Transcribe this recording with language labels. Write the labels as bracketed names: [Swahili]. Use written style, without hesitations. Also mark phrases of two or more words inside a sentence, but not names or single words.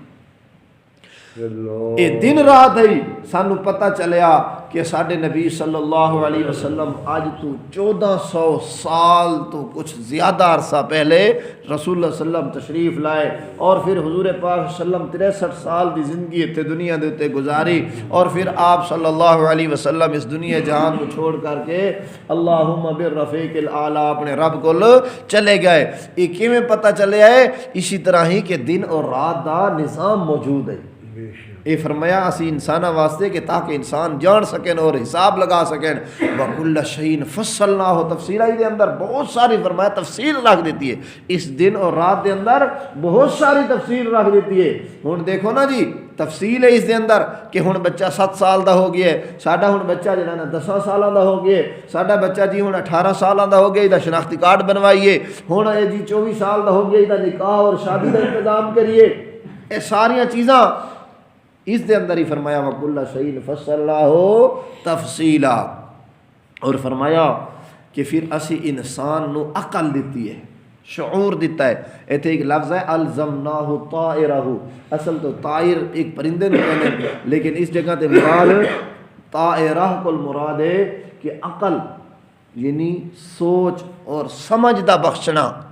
[Punjabi] اے دن رات ہے، سانو پتہ چلیا کہ ساڈے نبی صلی اللہ علیہ وسلم آج تو 1400 سال تو کچھ زیادہ عرصہ پہلے رسول اللہ صلی اللہ علیہ وسلم تشریف لائے، اور پھر حضور پاک صلی اللہ علیہ وسلم 63 سال دی زندگی اتنے دنیا دے اتنے گزاری، اور پھر آپ صلی اللہ علیہ وسلم اس دنیا جہان کو چھوڑ کر کے [Arabic] اللہم بالرفیق الاعلیٰ [Punjabi] اپنے رب کو چلے گئے۔ یہ کیویں پتہ چلے ہے؟ اسی طرح ہی کہ دن اور رات دا نظام موجود ہے۔ یہ فرمایا اسی انسانہ واسطے کہ تاکہ انسان جان سکیں اور حساب لگا سکیں۔ [Arabic] وَكُلَّ شَيْءٍ فَصَّلْنَاهُ [Punjabi] تفصیلہ دے اندر بہت ساری فرمایا تفصیل رکھ دیتی ہے، اس دن اور رات دے اندر بہت ساری تفصیل رکھ دیتی ہے۔ ہن دیکھو نا جی، تفصیل ہے اس دے اندر کہ ہن بچہ 7 سال دا ہو گیا ہے، ساڈا ہن بچہ جڑا نا 10 سالاں دا ہو گیا ہے، ساڈا بچہ جی ہن 18 سالاں دا ہو گیا، دا شناختی کارڈ بنوائیے، ہن اے جی 24 سال دا ہو گیا، دا نکاح اور شادی دا انتظام کریے۔ اے ساریاں چیزاں اس دے اندر ہی فرمایا [Arabic] وَكُلَّ شَيْءٍ فَصَّلْنَاهُ تَفْصِيلًا، [Punjabi] اور فرمایا کہ پھر اسی انسان نو عقل دیتی ہے، شعور دیتا ہے۔ ایتھے ایک لفظ ہے الزمناہ طائرہ، اصل تو طائر ایک پرندے نے کہنے، لیکن اس جگہ تے مراد طائرہ کو مراد ہے کہ عقل یعنی سوچ اور سمجھ دا بخشنا۔